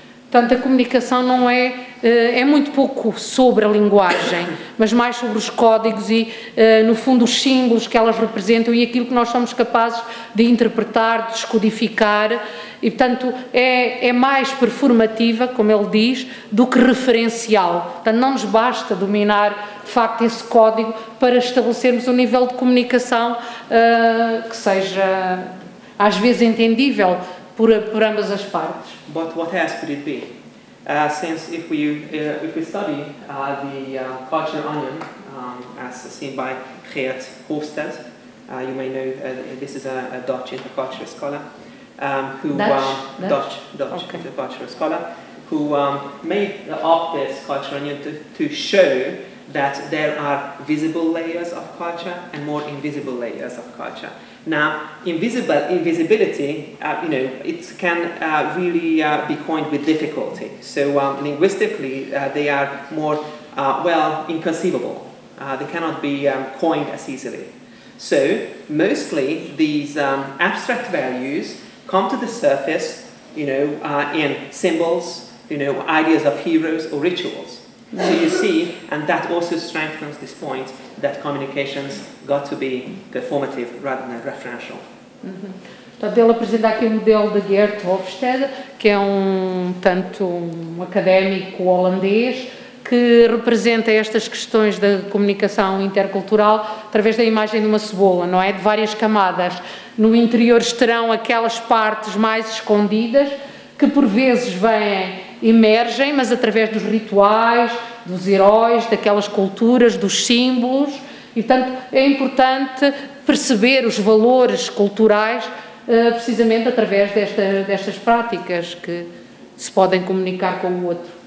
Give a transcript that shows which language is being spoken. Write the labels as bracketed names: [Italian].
[Portuguese] Portanto, a comunicação não é muito pouco sobre a linguagem, mas mais sobre os códigos e, no fundo, os símbolos que elas representam e aquilo que nós somos capazes de interpretar, de descodificar, e, portanto, é mais performativa, como ele diz, do que referencial. Portanto, não nos basta dominar, de facto, esse código para estabelecermos um nível de comunicação que seja, às vezes, entendível por ambas as partes. [English] But what else could it be? Since if we study the culture onion, as seen by Geert Hofstede, you may know this is a Dutch intercultural scholar who Dutch okay. intercultural scholar who made up this culture onion to show that there are visible layers of culture and more invisible layers of culture. Now, invisibility, it can really be coined with difficulty. So linguistically, they are more, inconceivable. They cannot be coined as easily. So mostly these abstract values come to the surface, in symbols, ideas of heroes or rituals. So you see, and that also strengthens this point that communications got to be performative rather than referential. [Portuguese] Portanto, ele apresenta aqui o modelo de Geert Hofstede, que é um académico holandês que representa estas questões da comunicação intercultural através da imagem de uma cebola, não é? De várias camadas. No interior estarão aquelas partes mais escondidas que por vezes emergem, mas através dos rituais, dos heróis, daquelas culturas, dos símbolos, e portanto é importante perceber os valores culturais precisamente através destas práticas que se podem comunicar com o outro.